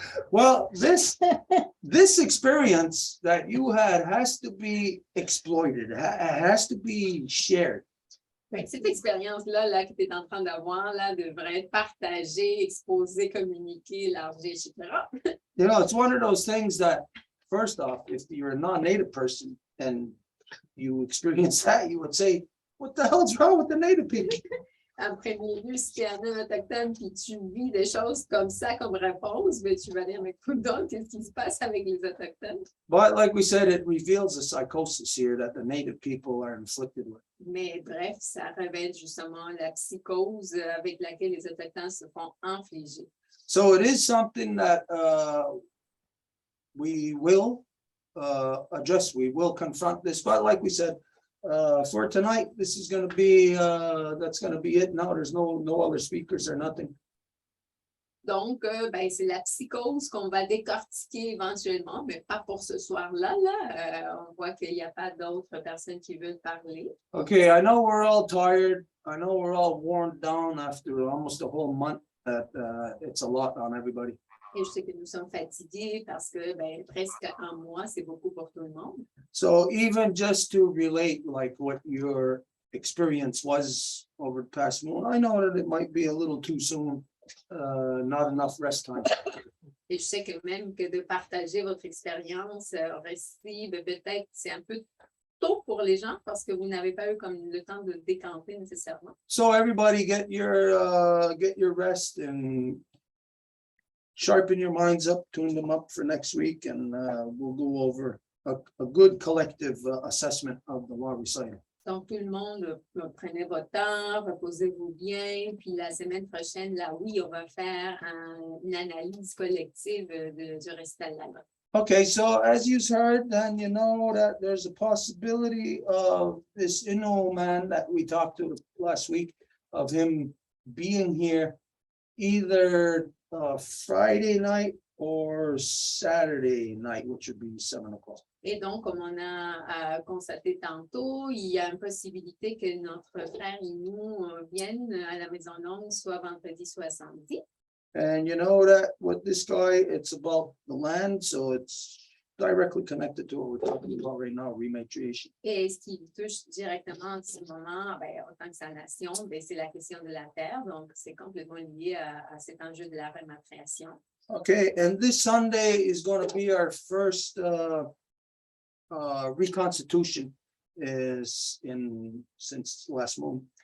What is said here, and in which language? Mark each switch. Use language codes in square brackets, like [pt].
[en] Well, this experience that you had has to be exploited, has to be shared. [fr] Cette expérience-là là, que tu es en train d'avoir là, devrait être partagée, exposée, communiquée, élargie, etc. [en] You know, it's one of those things that, first off, if you're a non-native person and you experience that, you would say, what the hell's wrong with the native people? [fr] En premier lieu, si tu es un autochtone et tu vis des choses comme ça comme réponse, mais tu vas dire, mais donc, qu'est-ce qui se passe avec les autochtones? [en] But like we said, it reveals a psychosis here that the native people are inflicted with. [fr] Mais bref, ça révèle justement la psychose avec laquelle les autochtones se font infliger. [en] So it is something that we will address, we will confront this, but like we said, for tonight, this is going to be, that's going to be it. Now there's no other speakers or nothing. [fr] Donc, ben, c'est la psychose qu'on va décortiquer éventuellement, mais pas pour ce soir-là. Là. On voit qu'il n'y a pas d'autres personnes qui veulent parler. [en] Okay, I know we're all tired. I know we're all worn down after almost a whole month. That it's a lot on everybody. [fr] Et je sais que nous sommes fatigués parce que ben, presque un mois, c'est beaucoup pour tout le monde. [en] So even just to relate like what your experience was over the past month, I know that it might be a little too soon, not enough rest time. [fr] Et je sais que même que de partager votre expérience récit, ben, peut-être c'est un peu tôt pour les gens parce que vous n'avez pas eu comme le temps de décanter nécessairement. [en] So everybody get your rest and sharpen your minds up, tune them up for next week, and we'll go over a good collective assessment of the law recital. [fr] Donc, tout le monde, prenez votre temps, reposez-vous bien, puis la semaine prochaine, là, oui, on va faire une analyse collective du récital de la loi. [en] Okay, so as you heard, then you know that there's a possibility of this Innu man that we talked to last week, of him being here either Friday night or Saturday night, which would be 7 o'clock. [fr] Et donc, comme on a constaté tantôt, il y a une possibilité que notre frère Innu vienne à la Maison Longue, soit vendredi, soit samedi. [en] And you know that with this guy, it's about the land, so it's directly connected to what we're talking about right now, rematriation. [fr] Et ce qui touche directement en ce moment, ben, autant que sa nation, ben, c'est la question de la terre. Donc, c'est complètement lié à cet enjeu de la rématriation. [en] Okay, and this Sunday is going to be our first reconstitution since last month.